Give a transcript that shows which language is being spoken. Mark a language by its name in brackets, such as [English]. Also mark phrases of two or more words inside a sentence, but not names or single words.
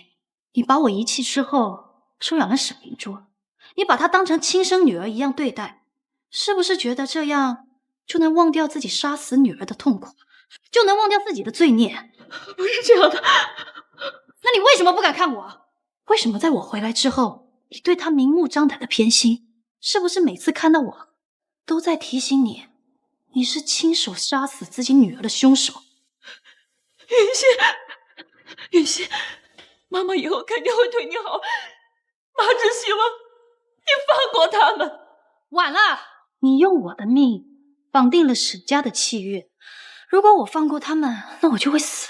[Chinese] 你把我遺棄之後，收養了沈明珠，你把她當成親生女兒一樣對待，是不是覺得這樣就能忘掉自己殺死女兒的痛苦，就能忘掉自己的罪孽？不是這樣的。那你為什麼不敢看我？為什麼在我回來之後，你對她明目張膽的偏心？是不是每次看到我，都在提醒你，你是親手殺死自己女兒的兇手？雲溪，雲溪，媽媽以後肯定會對你好，媽只希望你放過他們。晚了，你用我的命綁定了沈家的契約，如果我放過他們，那我就會死。